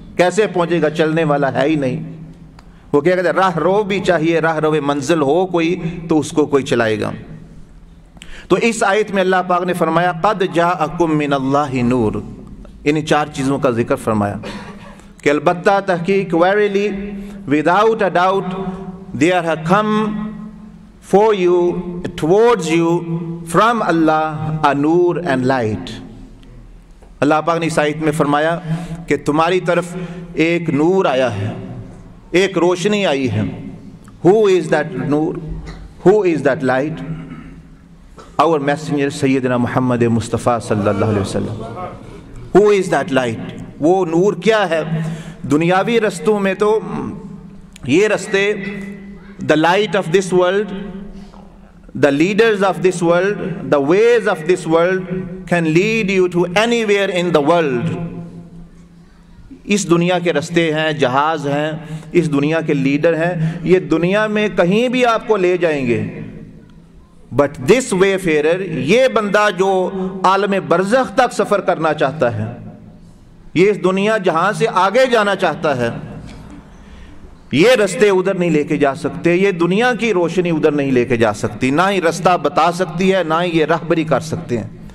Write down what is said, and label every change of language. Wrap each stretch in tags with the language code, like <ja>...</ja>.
<ur>کیسے پہنچے گا؟ چلنے والا ہے ہی نہیں. وہ کیا کہتے ہیں, راہ رو بھی چاہیے, راہ رو منزل ہو کوئی تو اس کو کوئی چلائے گا. تو اس آیت میں اللہ پاک نے فرمایا</ur> <ar>قد جاءکم من اللہ نور.</ar> <ur>ان 4 چیزوں کا ذکر فرمایا کہ البتہ تحقیق,</ur> <en>verily without a doubt there have come for you, towards you, from Allah a nur and light.</en> <ur>اللہ پاک نے اس آیت میں فرمایا کہ تمہاری طرف ایک نور آیا ہے, ایک روشنی آئی ہے.</ur> <en>Who is that نور? Who is that light? Our messenger Sayyidina Muhammad Mustafa صلی اللہ علیہ وسلم. Who is that light?</en> <ur>وہ نور کیا ہے؟ دنیاوی رستوں میں تو یہ رستے,</ur> <en>the light of this world, the leaders of this world, the ways of this world can lead you to anywhere in the world.</en> <ur>اس دنیا کے رستے ہیں, جہاز ہیں, اس دنیا کے لیڈر ہیں, یہ دنیا میں کہیں بھی آپ کو لے جائیں گے.</ur> <en>but this wayfarer,</en> <ur>یہ بندہ جو عالم برزخ تک سفر کرنا چاہتا ہے, یہ اس دنیا جہاں سے آگے جانا چاہتا ہے, یہ رستے ادھر نہیں لے کے جا سکتے, یہ دنیا کی روشنی ادھر نہیں لے کے جا سکتی, نہ ہی رستہ بتا سکتی ہے, نہ ہی یہ راہبری کر سکتے ہیں.</ur>